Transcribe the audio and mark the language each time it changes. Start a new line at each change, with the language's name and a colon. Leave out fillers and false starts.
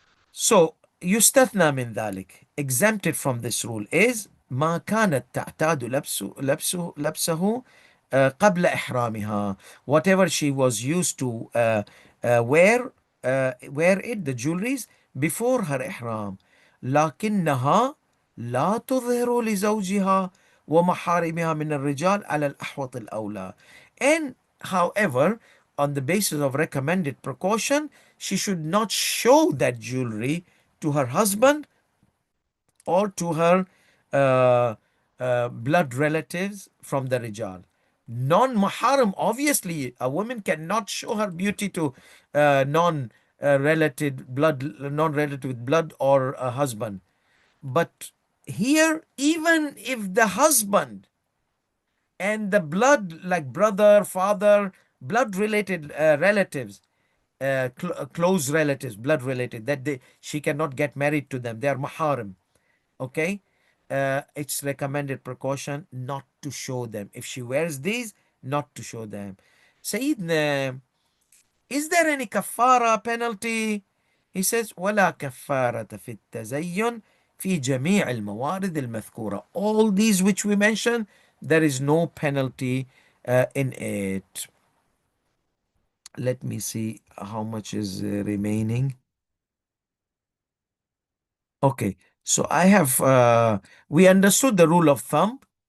English: So
Arabic: يستثنى من ذلك,
English: exempted from this rule is
Arabic: ما كانت تعتاد لبسه قبل إحرامها,
English: whatever she was used to wear it, the jewelries, before her ihram.
Arabic: لكنها لا تظهر لزوجها ومحارمها من الرجال على الأحوط الأولى.
English: And however, on the basis of recommended precaution, she should not show that jewelry to her husband or to her uh, blood relatives from the Rijal. Non-Maharam, obviously, a woman cannot show her beauty to non-related blood or a husband. But here, even if the husband and the blood, like brother, father, blood related relatives, close relatives, blood related, that she cannot get married to them, they are maharim. Okay, it's recommended precaution not to show them. If she wears these, not to show them. Sayyidina, is there any kafara penalty? He says
Arabic: ولا كفارة في التزين في جميع الموارد المذكورة.
English: All these which we mentioned, there is no penalty in it. Let me see how much is remaining. Okay, so I have we understood the rule of thumb.